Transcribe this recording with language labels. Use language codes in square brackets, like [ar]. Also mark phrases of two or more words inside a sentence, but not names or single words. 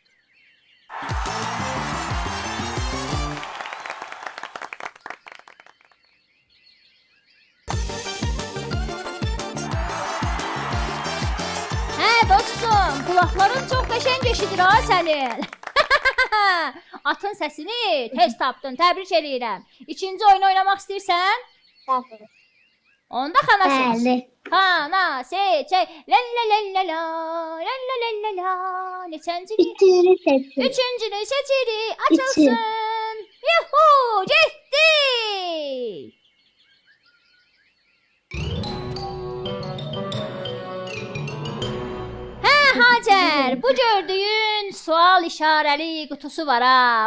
[az] Hə, dostum, qulaqların çox qəşəng eşidir ha sənin. Atın səsini tez tapdın. Təbrik edirəm. İkinci oyun oynamaq istəyirsən? Bəli. Onda xana seç. Bəli. Xana seçək. La la la la la. La la la la la. Neçəncini? Üçünü seçir. Üçüncünü seçirik. Açılsın. Yuhu, getdik. Hacər, bu gördüyün sual işarəli qutusu var ha.